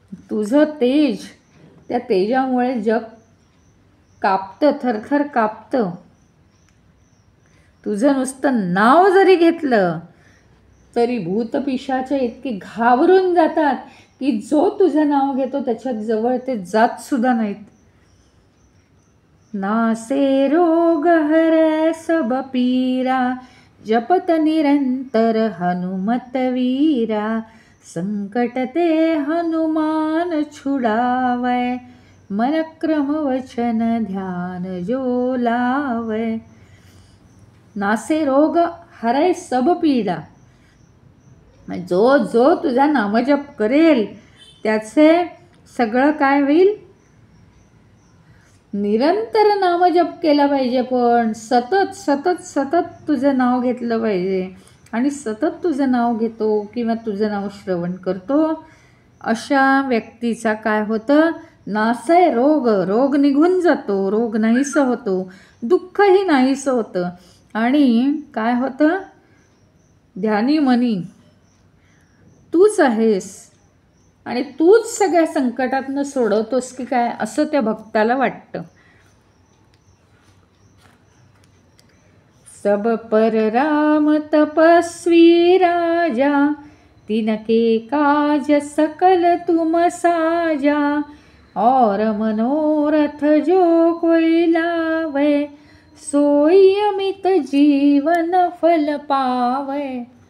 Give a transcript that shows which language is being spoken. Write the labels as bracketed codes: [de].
[mr] तुझं तेज, त्या तेजामुळे जग कापतं, थरथर कापतं. तुझं नुसतं नाव जरी घेतलं तरी भूतपिशाचे इतके घाबरून जातात की जो तुझं नाव घेतो त्याच्या जवळ ते जात सुद्धा नाहीत. [hi] नासे रोग हरै सब पीरा, जपत निरंतर हनुमत वीरा, संकट ते हनुमान छुड़ावै, मन क्रम वचन ध्यान जो लावै. नासे रोग हरै सब पीडा, [mr] जो जो तुझा नामजप करेल त्याचे सगळं काय होईल. निरंतर नामजप केला पाहिजे, पण सतत सतत सतत तुझं नाव घेतलं पाहिजे. आणि सतत तुझं नाव घेतो किंवा तुझं नाव श्रवण करतो अशा व्यक्तीचा काय होतं, नासय रोग, रोग निघून जातो, रोग नाहीसं होतो, दुःखही नाहीसं होतं. आणि काय होतं, ध्यानी मनी तूच आहेस आणि तूच सगळ्या संकटातनं सोडवतोस की काय असं त्या भक्ताला वाटतं. [hi] सब पर राम तपस्वी राजा, तिनके काज सकल तुम साजा, और मनोरथ जो कोई लावे, सोई अमित जीवन फल पावे.